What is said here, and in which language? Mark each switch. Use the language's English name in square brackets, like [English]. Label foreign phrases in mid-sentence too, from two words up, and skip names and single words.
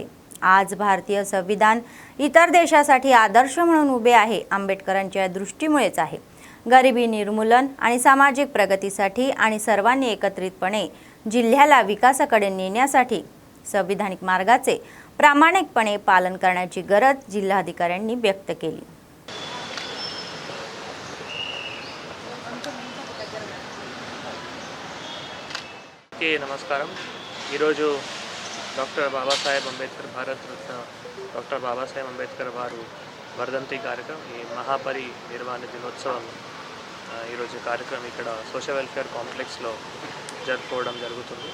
[Marathi] आज भारतीय संविधान इतर देशासाठी आदर्श म्हणून उभे आहे. आंबेडकरांच्या दृष्टीमुळेच आहे. गरिबी निर्मूलन आणि सामाजिक प्रगतीसाठी आणि सर्वांनी एकत्रितपणे जिल्ह्याला विकासाकडे नेण्यासाठी संविधानिक मार्गाचे प्रामाणिकपणे पालन करण्याची गरज जिल्हाधिकाऱ्यांनी व्यक्त केली. [Telugu] నమస్కారం. ఈరోజు డాక్టర్ బాబాసాహెబ్ అంబేద్కర్ భారతరత్న డాక్టర్ బాబాసాహెబ్ అంబేద్కర్ వారు వర్ధంతి కార్యక్రమం, ఈ మహాపరినిర్వాణ దినోత్సవం ఈరోజు కార్యక్రమం ఇక్కడ సోషల్ వెల్ఫేర్ కాంప్లెక్స్లో జరుపుకోవడం జరుగుతుంది.